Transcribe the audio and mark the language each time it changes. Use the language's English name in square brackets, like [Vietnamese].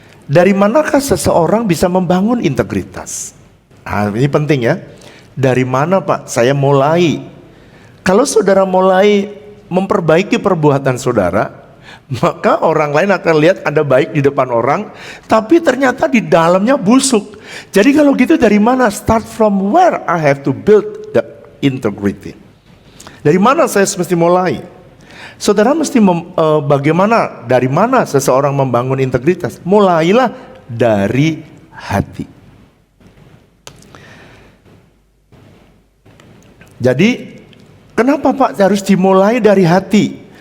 [Indonesian] Dari manakah seseorang bisa membangun integritas? Nah, ini penting ya. Dari mana Pak? Saya mulai. Kalau saudara mulai memperbaiki perbuatan saudara, maka orang lain akan lihat Anda baik di depan orang, tapi ternyata di dalamnya busuk. Jadi kalau gitu dari mana? [English] Start from where I have to build the integrity. [Indonesian] Dari mana saya mesti mulai? Saudara mesti bagaimana, dari mana seseorang membangun integritas? Mulailah dari hati. Jadi, kenapa Pak harus dimulai dari hati?